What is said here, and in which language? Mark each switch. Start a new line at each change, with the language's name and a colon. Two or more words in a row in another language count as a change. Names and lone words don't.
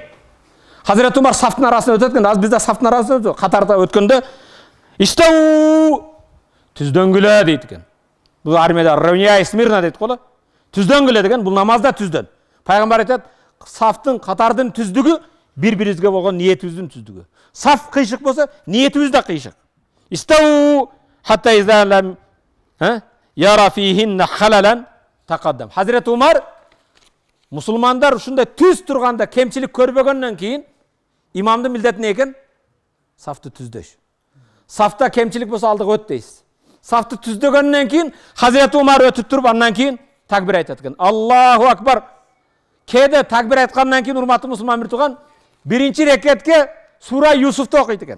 Kyrgyz: Hazreti Umar safтың арасынан өтөткөн, аз бизде сафтың арасында катарда өткөндө истау түздөнгүлө дейт экен. Бул армияда
Russian: равняй смирно
Kyrgyz: дейт го. Түздөнгүлө деген бул намазда түздөн. Пайгамбар айтат, сафтың катардын түздүгү бири-бирибизге болгон ниетибиздин түздүгү. Саф кыйшык болсо, ниетибиз да кыйшык.
Arabic: استووا حتى إذا لم ير فيهن خللا تقدم.
Kyrgyz: Hazreti Umar musulmanдар ушундай түз турганда кемчилик көрбөгөндөн кийин имамдын милдети не экен? Сафты түздөш. Сафта кемчилик болсо алдыга өт дейсиз. Сафты түздөгөндөн кийин Hazreti Umar өтүп туруп андан кийин такбир айтат экен.
Arabic: الله أكبر.
Kyrgyz: Кээде такбир айткандан кийин урматтуу мусулман бир тууган биринчи рекетке сура Юсуфты окуйт экен.